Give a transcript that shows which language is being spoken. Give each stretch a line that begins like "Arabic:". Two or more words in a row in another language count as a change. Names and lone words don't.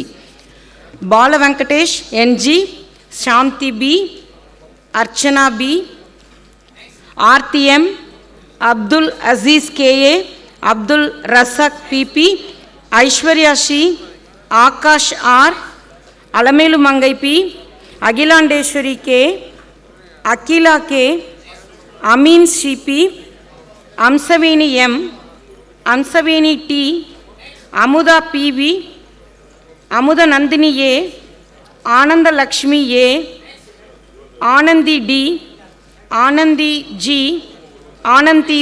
English: Bala Venkatesh NG, Shanti B, Archana B, RTM, Abdul Aziz KA, Abdul Razak PP, Aishwarya Shi, Akash R, Alamelu Mangai P, Agilandeshwari K, Akila K, Amin Shipi, Amsaveni M, Amsaveni T, Amuda PV, Amuda Nandini A, Ananda Lakshmi A, Anandi D, Anandi G, Anandi